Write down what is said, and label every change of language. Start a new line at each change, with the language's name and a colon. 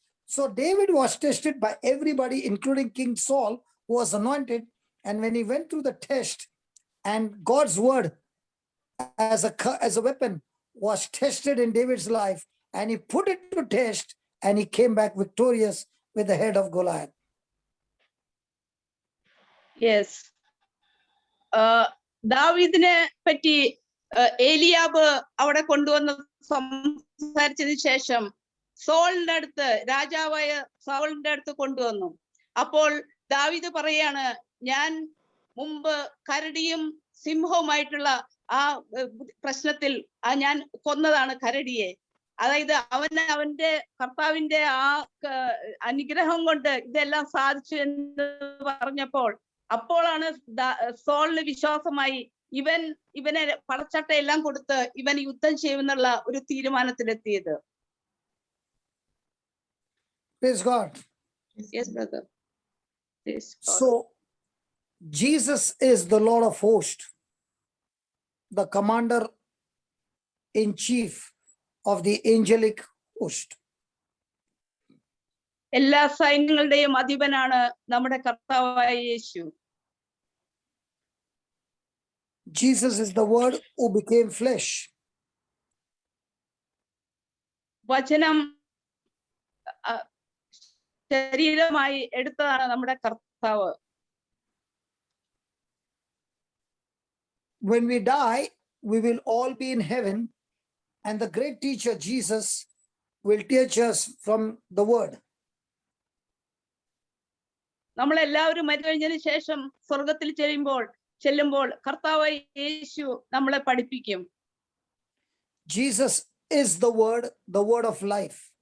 English: So David was tested by everybody, including King Saul, who was anointed. And when he went through the test and God's word as a weapon was tested in David's life, and he put it to test and he came back victorious with the head of Goliath.
Malayalam: Yes ദാവീദിനെ പറ്റി Eliab അവിടെ കൊണ്ടുവന്ന് സംസാരിച്ചതിന് ശേഷം സോളിന്റെ അടുത്ത്, രാജാവായ സോളിന്റെ അടുത്ത് കൊണ്ടുവന്നു. അപ്പോൾ ദാവീദ് പറയാണ്, ഞാൻ മുമ്പ് കരടിയും സിംഹവുമായിട്ടുള്ള ആ പ്രശ്നത്തിൽ ഞാൻ കൊന്നതാണ് കരടിയെ. അതായത് അവന്റെ കർത്താവിന്റെ ആ അനുഗ്രഹം കൊണ്ട് ഇതെല്ലാം സാധിച്ചു എന്ന് പറഞ്ഞപ്പോൾ അപ്പോഴാണ് സോളിന് വിശ്വാസമായി. ഇവനെ പടച്ചട്ടയെല്ലാം കൊടുത്ത് ഇവൻ യുദ്ധം ചെയ്യുമെന്നുള്ള ഒരു തീരുമാനത്തിലെത്തിയത്.
English: Praise God. Yes, brother. Yes, God. So Jesus is the Lord of hosts, the commander in chief of the angelic host.
Malayalam: എല്ലാ സൈന്യങ്ങളുടെയും അധിപനാണ് നമ്മുടെ കർത്താവായ യേശു.
English: Jesus is the word who became flesh.
Malayalam: വചനം ശരീരമായി എടുത്തതാണ് നമ്മുടെ കർത്താവ്.
English: When we die, we will all be in heaven, and the great teacher Jesus will teach us from the word.
Malayalam: നമ്മൾ എല്ലാവരും മരിക്കഴിഞ്ഞതിന് ശേഷം സ്വർഗത്തിൽ ചെല്ലുമ്പോൾ കർത്താവായ യേശു നമ്മളെ പഠിപ്പിക്കും.
English: Jesus is the word of life.